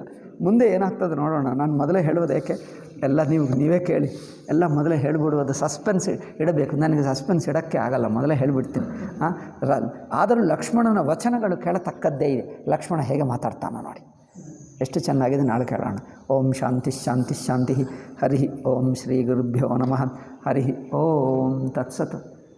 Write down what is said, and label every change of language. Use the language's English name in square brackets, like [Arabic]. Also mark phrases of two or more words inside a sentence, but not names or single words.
[Kannada] ಮುಂದೆ ಏನಾಗ್ತದೆ ನೋಡೋಣ. ನಾನು ಮೊದಲೇ ಹೇಳುವುದೇಕೆ, ಎಲ್ಲ ನೀವೇ ಕೇಳಿ, ಎಲ್ಲ ಮೊದಲೇ ಹೇಳಿಬಿಡುವುದು. ಸಸ್ಪೆನ್ಸ್ ಇಡಬೇಕು, ನನಗೆ ಸಸ್ಪೆನ್ಸ್ ಇಡೋಕ್ಕೆ ಆಗಲ್ಲ, ಮೊದಲೇ ಹೇಳಿಬಿಡ್ತೀನಿ. ಆದರೂ ಲಕ್ಷ್ಮಣನ ವಚನಗಳು ಕೇಳತಕ್ಕದ್ದೇ ಇದೆ. ಲಕ್ಷ್ಮಣ ಹೇಗೆ ಮಾತಾಡ್ತಾನೋ ನೋಡಿ, ಎಷ್ಟು ಚೆನ್ನಾಗಿದೆ. ನಾಳೆ ಕೇಳೋಣ. [Sanskrit] ಓಂ ಶಾಂತಿ ಶಾಂತಿ ಶಾಂತಿ. ಹರಿ ಓಂ ಶ್ರೀ ಗುರುಭ್ಯೋ ನಮಃ. ಹರಿ ಓಂ ತತ್ಸತ್.